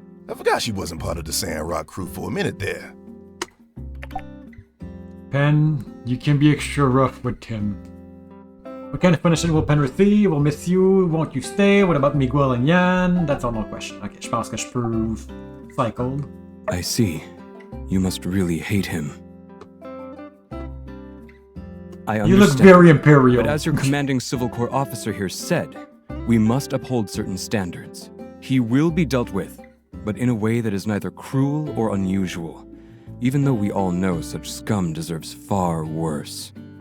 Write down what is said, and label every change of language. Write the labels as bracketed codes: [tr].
[en] I forgot she wasn't part of the Sandrock crew for a minute there. Penn, you can be extra rough with Tim. What kind of punishment will Penn receive? We'll miss you. Won't you stay? What about Miguel and Yan? That's all no question. [fr] Ok, je pense que je peux cycle. [en] I see. You must really hate him. I understand. You look very imperial. But as your commanding Civil Corps officer here said, we must uphold certain standards. He will be dealt with, but in a way that is neither cruel or unusual, even though we all know such scum deserves far worse.